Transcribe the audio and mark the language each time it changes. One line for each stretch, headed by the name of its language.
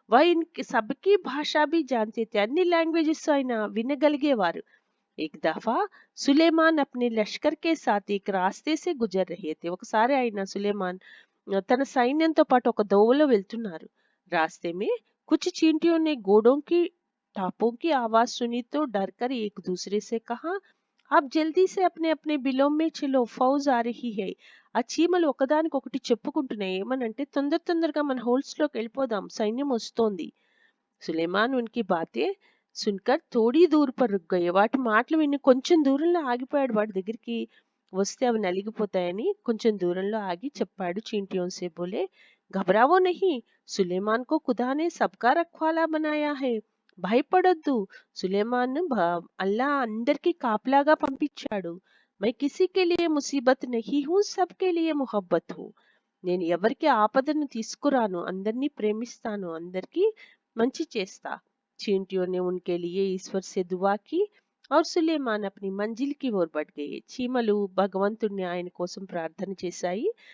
Hindi: ఇన్‌కి సబ్‌కి భాషా भी जानते थे,
Telugu: అన్ని లాంగ్వేజెస్ ఆయన వినగలిగేవారు.
Hindi: एक दफा सुलेमान अपने लश्कर के साथ एक रास्ते से गुजर रहे थे.
Telugu: ఒకసారి ఆయన సులేమాన్ తన సైన్యంతో పాటు ఒక దోవలో వెళ్తున్నారు.
Hindi: रास्ते में कुछ चींटियों ने घोड़ों की टापों की आवाज सुनी तो डरकर एक दूसरे से कहा, आप जल्दी से अपने अपने बिलों में चलो, फौज आ रही है.
Telugu: ఆ చీమలు ఒకదానికొకటి చెప్పుకుంటున్నాయి. ఏమనంటే తొందరగా మన హోల్స్ లోకి వెళ్ళిపోదాం, సైన్యం వస్తోంది.
Hindi: సులేమాన్ ఉన్కి బాతే సున్కర్ थोड़ी दूर पर रुक गए.
Telugu: వాటి మాటలు విని కొంచెం దూరంలో ఆగిపోయాడు. వాటి దగ్గరికి వస్తే అవి నలిగిపోతాయని కొంచెం దూరంలో ఆగి చెప్పాడు.
Hindi: चींटियों से बोले, घबराओ नहीं, सुलेमान को खुदा ने सबका रखवाला बनाया है.
Telugu: భయపడొద్దు, సులేమాన్ అల్లా అందరికీ కాపలాగా పంపించాడు.
Hindi: मैं किसी के लिए मुसीबत नहीं हूँ, सबके लिए मोहब्बत हूँ.
Telugu: నేను ఎవరికి ఆపదను తీసుకురాను, అందరినీ ప్రేమిస్తాను, అందరికీ మంచి చేస్తా.
Hindi: चींटियों ने उनके लिए ईश्वर से दुआ की और సులేమాన్ अपनी मंजिल की ओर बढ़ गए.
Telugu: చీమలు భగవంతుణ్ణి ఆయన కోసం ప్రార్థన చేశాయి.